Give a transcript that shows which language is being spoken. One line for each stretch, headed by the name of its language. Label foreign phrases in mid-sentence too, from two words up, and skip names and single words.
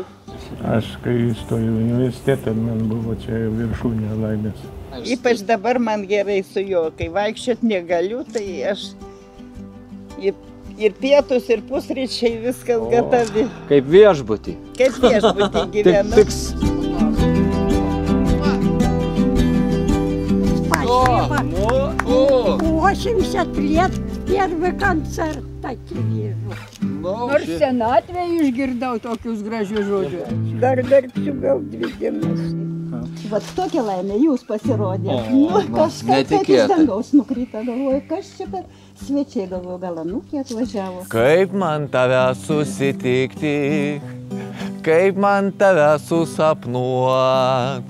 Lithuanian: Aš, kai įstojau į universitetą, man buvo čia viršūnė laimės. Ypač dabar man gerai su juo, kai vaikščiot negaliu, tai aš ir pietus, ir pusryčiai viskas gatavi. Kaip viešbutį. Kaip viešbutį gyvenu.
Russian: Спасибо. 80 лет первый концерт такие вижу.
Lithuanian: Nors senatvėje išgirdau tokius gražius žodžius. Dar verksiu gal 2 dienas. Vat tokia laimė jūs pasirodė. Kažkas taip iš dangaus nukrito, galvoju, kas čia, kad svečiai galvoju, gal anūkė atvažiavo. Kaip man tave susitikti, kaip man tave susapnuot.